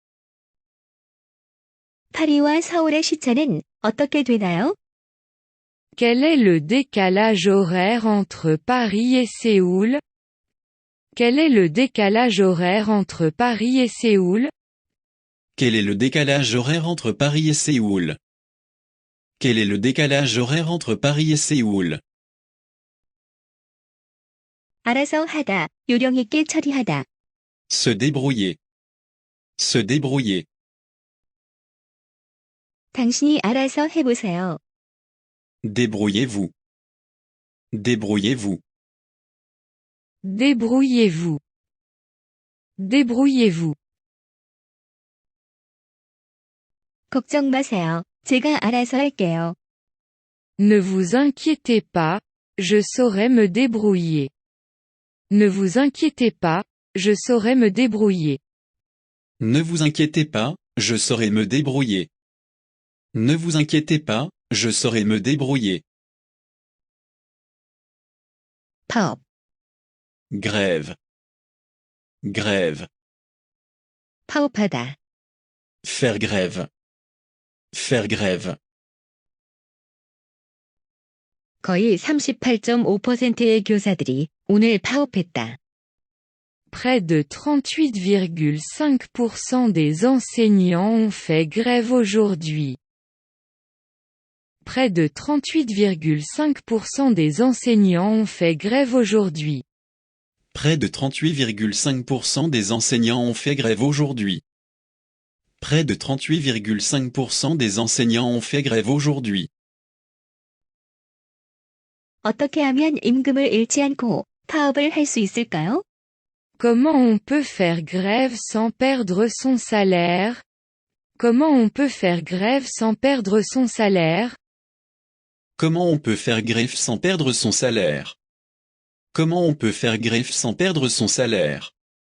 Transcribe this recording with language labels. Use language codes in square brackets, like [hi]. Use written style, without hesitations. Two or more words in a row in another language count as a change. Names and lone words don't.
[ko] 파리와 서울의 시차는 어떻게 되나요? [fr] Quel est le décalage horaire entre Paris et Séoul? Quel est le décalage horaire entre Paris et Séoul? Quel est le décalage horaire entre Paris et Séoul? Quel est le décalage horaire entre Paris et Séoul? [ko] 알아서 하다, 요령 있게 처리하다. [fr] Se débrouiller. Se débrouiller. [ko] 당신이 알아서 해보세요. [fr] Débrouillez-vous. Débrouillez-vous. Débrouillez-vous. Débrouillez-vous. [ko] 걱정 마세요. 제가 알아서 할게요. [fr] Ne vous inquiétez pas, je saurai me débrouiller. Ne vous inquiétez pas, je saurai me débrouiller. Ne vous inquiétez pas, je saurai me débrouiller. Ne vous inquiétez pas, je saurai me débrouiller. [ko] 파업. [fr] Grève. Grève. [ko] 파업하다. [fr] Faire grève. Faire grève. [ko] 거의 38.5%의 교사들이 오늘 파업했다. [fr] Près de 38,5% des enseignants ont fait grève aujourd'hui. Près de 38,5% des enseignants ont fait grève aujourd'hui. Près de 38,5% des enseignants ont fait grève aujourd'hui. Près de 38,5% des enseignants ont fait grève aujourd'hui. [ko] 어떻게 하면 임금을 잃지 않고 파업을 할 수 있을까요? [fr] Comment on peut faire grève sans perdre son salaire? Comment on peut faire grève sans perdre son salaire? Comment on peut faire grève sans perdre son salaire? Comment on peut faire grève sans perdre son salaire?